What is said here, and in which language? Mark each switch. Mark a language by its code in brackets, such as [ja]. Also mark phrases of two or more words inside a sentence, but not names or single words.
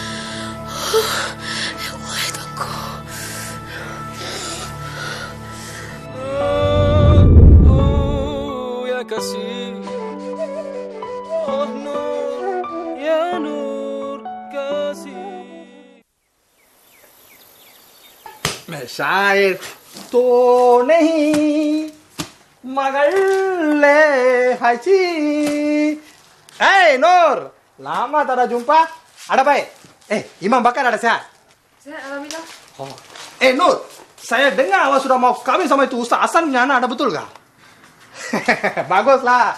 [ar] Ya Allah, [ms] itu aku. Oh, ya kasih. Oh Nur, ya Nur kasih. [hi] मैं शायर तो नहीं मगर ले haji. [ms] Hey Nur, lama tak ada jumpa. Ada baik? Imam Bakar ada sehat? Sehat, alhamdulillah. Oh. Nur, saya dengar awak sudah mau kawin sama itu Ustaz Hasan punya anak, ada betul kah? Baguslah.